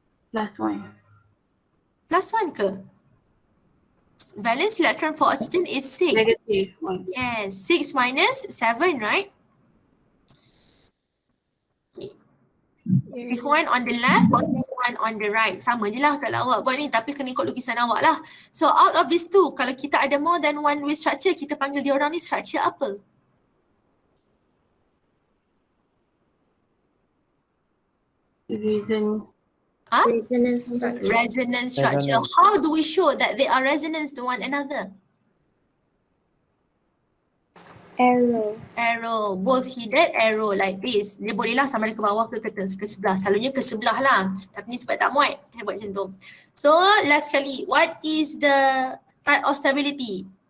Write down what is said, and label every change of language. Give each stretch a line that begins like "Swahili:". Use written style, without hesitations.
Malay: +1. +1 ke?
English: Valence electron for oxygen is 6. -1. Yes, 6 minus 7, right? If one on the left, positive one on the right.
Malay: Sama je lah kalau awak buat ni, tapi kena ikut lukisan awak lah.
English: So out of these two,
Malay: kalau kita ada
English: more than one Lewis structure,
Malay: kita panggil dia orang ni
English: structure apa? Resonance structure. Resonance structure. How do we show that they are resonance to one another? Arrow. Both headed arrow like this.
Malay: Dia bolehlah sama ada ke bawah ke sebelah. Selalunya ke sebelah lah. Tapi ni sebab tak muat, saya buat macam tu.
English: So last kali, what is the type of stability?